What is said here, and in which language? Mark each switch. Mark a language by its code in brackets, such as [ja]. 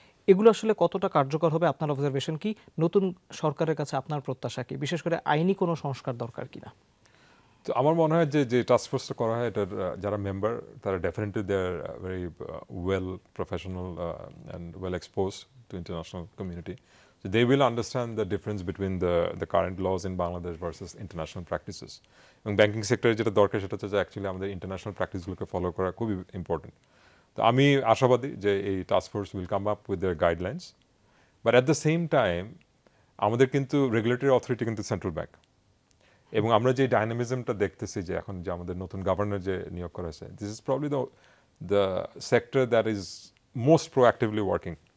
[bn] এগুলো আসলে কতটা কার্যকর হবে, আপনার অবজারভেশন কি? নতুন সরকারের কাছে আপনার প্রত্যাশা কি? বিশেষ করে আইনি কোনো সংস্কার দরকার কিনা? তো আমার মনে হয় যে টাস্কফোর্সটা করা হয়, এটার যারা মেম্বার তারা definitely [en] They are very well professional and well expose to international community. So they will understand the difference between the current laws in Bangladesh versus international practices. [bn] এবং ব্যাংকিং সেক্টরে যেটা দরকার সেটা হচ্ছে যে অ্যাকচুয়ালি আমাদের ইন্টারন্যাশনাল প্র্যাকটিসগুলোকে ফলো করা খুবই ইম্পর্টেন্ট। তো আমি আশাবাদী যে এই task force [en] will come up with their guidelines, [bn] but at the same time আমাদের কিন্তু রেগুলেটরি অথরিটি কিন্তু সেন্ট্রাল ব্যাংক, এবং আমরা যে ডাইনামিজমটা দেখতেছি যে এখন যে আমাদের নতুন গভর্নর যে নিয়োগ করা হয়েছে, [en] This is probably the sector that is most proactively working.